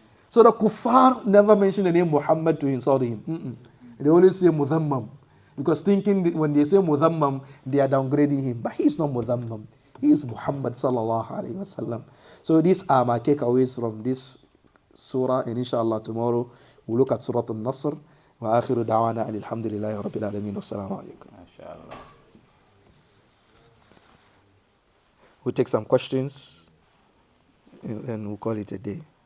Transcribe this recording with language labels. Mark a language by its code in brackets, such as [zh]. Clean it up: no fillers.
[en] So the kuffar never mention the name Muhammad to insult him. They always say Mudhammam. Because thinking that when they say Mudhammam, they are downgrading him. But he's not Mudhammam. He is Muhammad sallallahu alayhi wa sallam. So these are my takeaways from this surah. And inshallah tomorrow we'll look at Surah Al-Nasr. [ar] وآخر دعوانا أن الحمد لله رب العالمين والسلام عليكم. MashaAllah. [en] We'll take some questions and we'll call it a day.